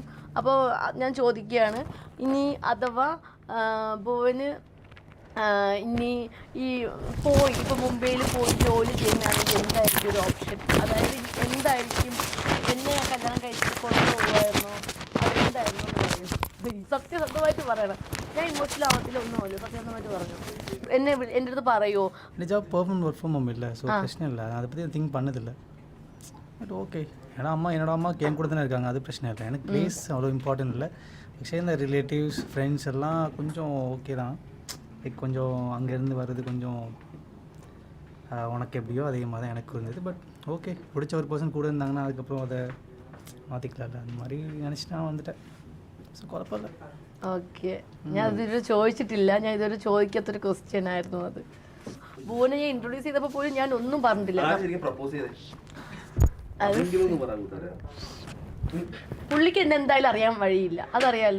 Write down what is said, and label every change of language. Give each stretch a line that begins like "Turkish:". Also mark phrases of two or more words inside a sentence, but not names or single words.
Malayalam: അപ്പോൾ ഞാൻ ചോദിക്കുകയാണ്, ഇനി അഥവാ ഭുവന് ഇനി ഇപ്പോൾ മുംബൈയിൽ പോയി ജോലി ചെയ്യുന്നതാണെങ്കിൽ എന്തായിരിക്കും ഒരു ഓപ്ഷൻ? അതായത് എന്തായിരിക്കും, എന്നെ കല്യാണം കഴിച്ച് കൊണ്ടുപോകുമായിരുന്നോ, അതെന്തായിരുന്നു എന്ന് പറയും. സത്യസന്ധമായിട്ട് പറയണം, ഞാൻ ഇമോഷണൽ ആവത്തില്ല ഒന്നുമല്ലോ, സത്യസന്ധമായിട്ട് പറഞ്ഞു. എൻ്റെ അടുത്ത് പറയുമോ?
English: permanent work from home
Tamil: இல்லை, ஸோ பிரச்சனை இல்லை. அதை பற்றி திங்க் பண்ணதில்லை.
English: but okay,
Tamil: ஏன்னா என்னோட அம்மா கேம் கூட தானே இருக்காங்க, அது பிரச்சனை இல்லை. எனக்கு பிளேஸ் அவ்வளோ இம்பார்ட்டன்ட் இல்லை. പക്ഷേ இந்த
English: relatives friends
Tamil: எல்லாம் கொஞ்சம் ஓகே தான். லைக் கொஞ்சம் அங்கேருந்து வர்றது கொஞ்சம் உனக்கு எப்படியோ அதே மாதிரி தான் எனக்கு இருந்தது.
English: but okay,
Tamil: பிடிச்ச ஒரு பர்சன் கூட இருந்தாங்கன்னா அதுக்கப்புறம் அதை മാറ്റിക്കില്ല, அந்த மாதிரி நினச்சி நான் வந்துட்டேன்.
Malayalam: ஸோ കുഴപ്പമില്ല. ഓക്കെ, ഞാൻ ഇതുവരെ ചോദിച്ചിട്ടില്ല, ഞാൻ ഇതുവരെ ചോദിക്കാത്തൊരു ക്വസ്റ്റ്യൻ ആയിരുന്നു അത്. ഭുവനെ ഞാൻ ഇൻട്രൊഡ്യൂസ് ചെയ്തപ്പോൾ പോലും ഞാൻ ഒന്നും പറഞ്ഞിട്ടില്ല. പുള്ളിക്ക് എന്നെ എന്തായാലും അറിയാൻ വഴിയില്ല, അതറിയാലോ.